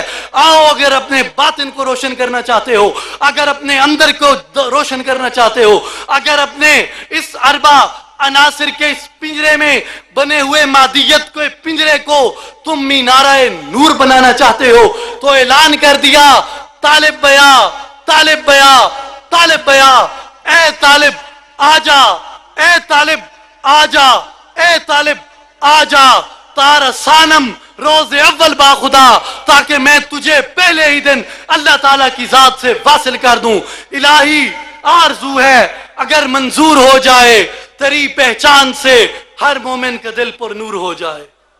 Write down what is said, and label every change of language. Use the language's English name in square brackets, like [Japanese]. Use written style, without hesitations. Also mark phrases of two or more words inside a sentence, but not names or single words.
[Urdu] آؤ، اگر اپنے باطن کو روشن کرنا چاہتے ہو، اگر اپنے اندر کو روشن کرنا چاہتے ہو، اگر اپنے اس اربع عناصر کے اس پنجرے میں بنے ہوئے مادیت کو پنجرے کو تم مینارہ نور بنانا چاہتے ہو، تو اعلان کر دیا، [Persian] طالب بیا، طالب بیا، طالب بیا، [Urdu] اے طالب آجا، اے طالب آجا، اے طالب آجا، [Persian] تار سانم روز اول با خدا، [Urdu] تاکہ میں تجھے پہلے ہی دن اللہ تعالیٰ کی ذات سے واصل کر دوں. الہی آرزو ہے اگر منظور ہو جائے تیری پہچان سے ہر مومن کا دل پر نور ہو جائے.